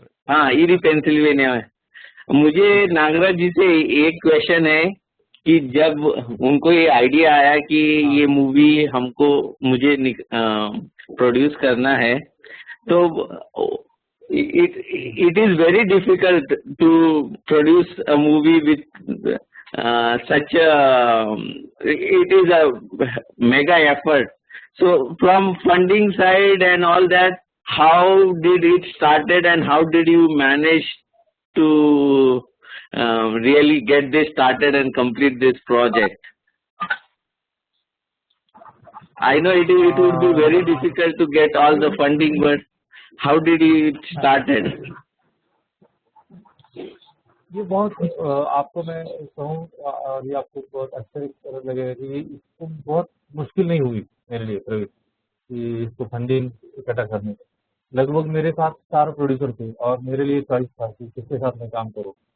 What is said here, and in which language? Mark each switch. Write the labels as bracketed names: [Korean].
[Hindi] हाँ, eerie Pennsylvania में। मुझे नागराज जी से एक क्वेश्चन है कि जब उनको ये आइडिया आया कि ये मूवी मुझे प्रोड्यूस करना है, तो [English] it is very difficult to produce a movie with such a it is a mega effort. So from funding side and all that, how did it started and how did you manage to really get this started and complete this project? I know it would be very difficult to get all the funding, but how did it started? [Hindi] ये बहुत आपको मैं कहूँ और ये आपको बहुत अच्छा लगेगा कि ये इसको बहुत मुश्किल नहीं हुई मेरे लिए प्रवीण कि इसको फंडिंग इकट्ठा करने। लगभग मेरे साथ 4 प्रोड्यूसर थे और मेरे लिए चॉइस था कि किसके साथ मैं काम करूँ।